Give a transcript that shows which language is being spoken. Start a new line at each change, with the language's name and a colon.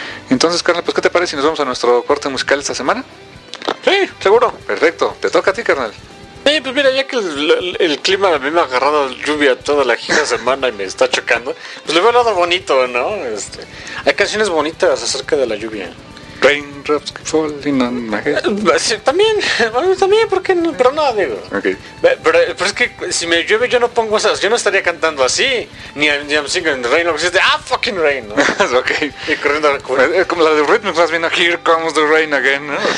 Spanish: Entonces, carnal, pues, ¿qué te parece si nos vamos a nuestro corte musical esta semana? Sí, seguro. Perfecto, te toca a ti, carnal. Sí, pues mira, ya que el clima a mí me ha agarrado lluvia toda la gira semana y me está chocando, pues le veo el lado bonito, ¿no? Hay canciones bonitas acerca de la lluvia.
English: Raindrops keep falling on my head.
Spanish: Sí, también, bueno, también, ¿por qué no? Pero no, digo. Okay. Pero es que si me llueve yo no pongo esas, yo no estaría cantando así, ni
English: I'm singing the rain,
Spanish: lo que es de,
English: fucking rain,
Spanish: ¿no? Ok. Y corriendo al cuerpo. Es como la de Rhythmics, más bien,
English: here comes the rain again,
Spanish: ¿no?